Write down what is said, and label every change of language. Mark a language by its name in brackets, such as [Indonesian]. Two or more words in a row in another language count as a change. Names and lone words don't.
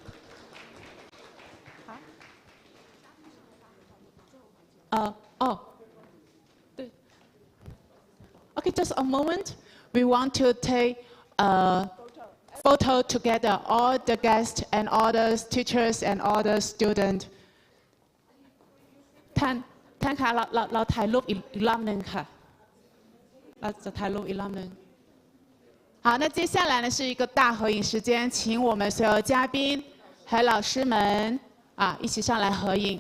[English] Okay, just a moment. We want to take a photo together, all the guests and all the teachers and all the students. [Thai] ท่านคะเราถ่ายรูปอีกรอบหนึ่งค่ะเราจะถ่ายรูปอีกรอบหนึ่ง [Chinese] 好，那接下来呢是一个大合影时间，请我们所有嘉宾和老师们一起上来合影。